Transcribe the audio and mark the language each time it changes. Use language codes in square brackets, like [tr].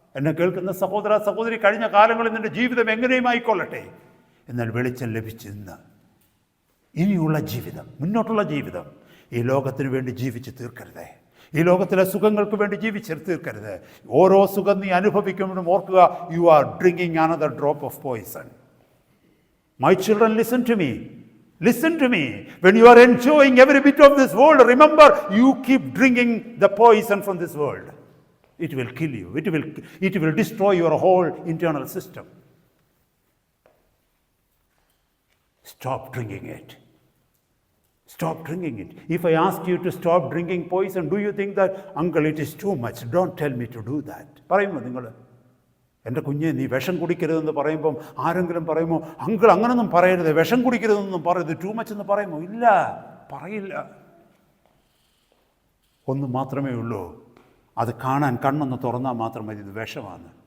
[ml] എന്നെ കേൾക്കുന്ന സഹോദര സഹോദരി, കഴിഞ്ഞ കാലങ്ങളിൽ നിൻ്റെ ജീവിതം എങ്ങനെയും ആയിക്കൊള്ളട്ടെ, എന്നാൽ വെളിച്ചം ലഭിച്ചിന്ന് ഇനിയുള്ള ജീവിതം, മുന്നോട്ടുള്ള ജീവിതം ഈ ലോകത്തിന് വേണ്ടി ജീവിച്ച് തീർക്കരുത്. ഈ ലോകത്തിലെ സുഖങ്ങൾക്ക് വേണ്ടി ജീവിച്ച് തീർക്കരുത്. ഓരോ സുഖം നീ അനുഭവിക്കുമ്പോഴും ഓർക്കുക, [en] You are drinking another drop of poison. My children, listen to me. Listen to me. When you are enjoying every bit of this world, remember, you keep drinking the poison from this world. It will kill you. It will destroy your whole internal system. Stop drinking it. Stop drinking it. If I ask you to stop drinking poison, do you think that, uncle, it is too much? Don't tell me to do that. [ml] പറയുമോ നിങ്ങൾ? എൻ്റെ കുഞ്ഞെ, നീ വിഷം കുടിക്കരുതെന്ന് പറയുമ്പം ആരെങ്കിലും പറയുമോ, uncle അങ്ങനൊന്നും പറയരുത്, വിഷം കുടിക്കരുതെന്നൊന്നും പറയരുത്, [en] too much [ml] എന്ന് പറയുമോ? ഇല്ല, പറയില്ല. ഒന്ന് മാത്രമേ ഉള്ളൂ, അത് കാണാൻ കണ്ണൊന്ന് തുറന്നാൽ മാത്രം മതി, ഇത് വിഷമാണ്.